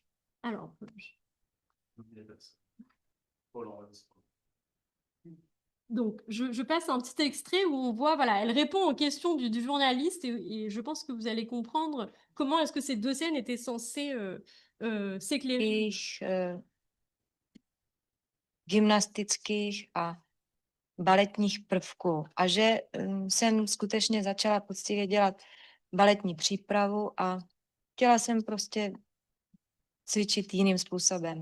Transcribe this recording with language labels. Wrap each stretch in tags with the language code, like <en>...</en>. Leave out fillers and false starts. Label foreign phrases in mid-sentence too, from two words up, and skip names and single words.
<fr>Alors, donc, je passe un petit extrait où on voit, voilà, elle répond aux questions du journaliste et je pense que vous allez comprendre comment est-ce que ces deux scènes étaient censées s'éclairer.</fr> <cs>Gymnastických a baletních prvků. A že jsem skutečně začala poctivě dělat baletní přípravu a chtěla jsem prostě cvičit jiným způsobem.</cs>